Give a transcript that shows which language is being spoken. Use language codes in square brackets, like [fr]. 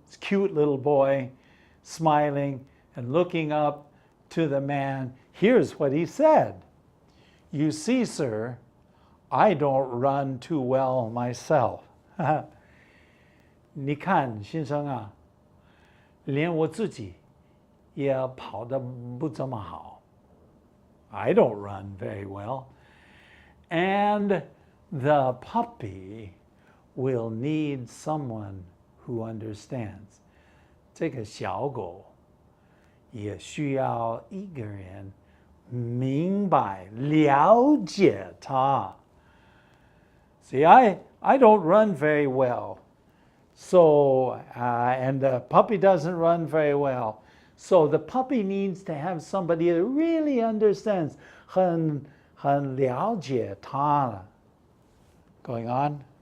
[en] This cute little boy smiling and looking up to the man. Here's what he said. You see, sir, I don't run too well myself. [zh] 你看，先生啊，连我自己也跑得不怎么好。 [en] I don't run very well. And the puppy will need someone who understands. [zh] 这个小狗也需要一个人明白了解它。 [en] See, I don't run very well. So, and the puppy doesn't run very well. So the puppy needs to have somebody that really understands. [zh] 很了解它. [en] Going on.